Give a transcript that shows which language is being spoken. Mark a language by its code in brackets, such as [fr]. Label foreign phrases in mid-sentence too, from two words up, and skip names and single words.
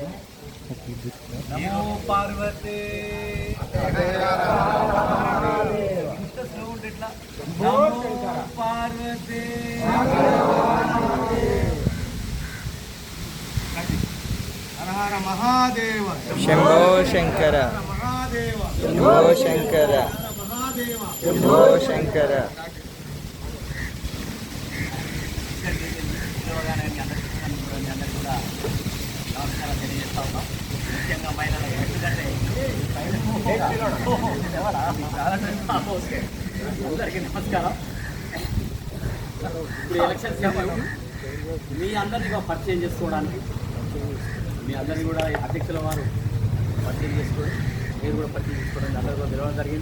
[sa] नमो पार्वती नमो पार्वती हर हर महादेव शंभो शंकर, महादेव शंभो शंकर, महादेव शंभो शंकर. [te] అందరికీ కూడా నమస్కారం తెలియజేస్తా ఉన్నాం. ముఖ్యంగా మహిళలకు. ఎందుకంటే అందరికీ నమస్కారం. ఇప్పుడు [en] election season, [te] మీ అందరినీ పరిచయం చేసుకోవడానికి మీ అందరినీ కూడా అధ్యక్షుల వారు పరిచయం చేసుకోవడం, మీరు కూడా పరిచయం చేసుకోవడానికి అందరూ కూడా పిలవడం జరిగింది.